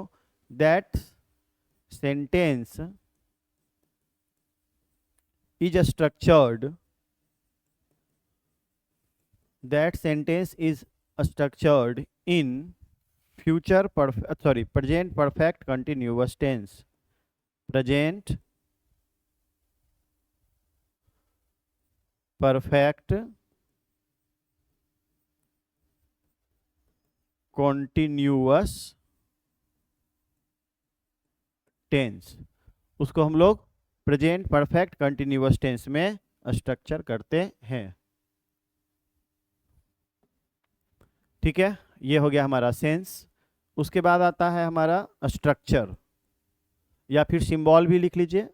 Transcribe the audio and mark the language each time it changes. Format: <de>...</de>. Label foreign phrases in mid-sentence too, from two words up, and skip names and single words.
<en>that sentence is structured in present perfect continuous tense. Present perfect continuous tense,</en> <hi>उसको हम लोग</hi> <en>present perfect continuous tense</en> <hi>में स्ट्रक्चर करते हैं। ठीक है, ये हो गया हमारा सेंस। उसके बाद आता है हमारा स्ट्रक्चर, या फिर सिंबल भी लिख लीजिए।</hi>